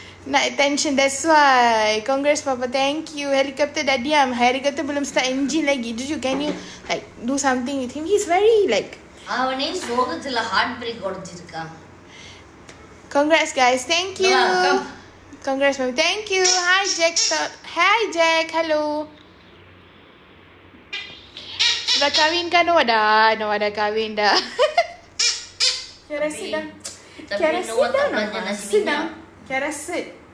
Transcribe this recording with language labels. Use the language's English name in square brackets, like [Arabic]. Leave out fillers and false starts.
[Malay] Nak [English] attention, that's why. Congrats Papa, thank you. [Malay] Helikopter dah diam. Helikopter belum start engine lagi. [English] Juju, can you like do something with him? He's very like... [Tamil] அவனே சோகத்துல heart break உடைச்சிருக்கான். [English] Congrats guys, thank you. Congrats Mami, thank you. Hi Jack. Hi Jack, hello. [Malay] Sudah kahwin kan? Noah dah kahwin dah. [English] Kiara sit down. Kiara sit down. Sit down. Kiara sit.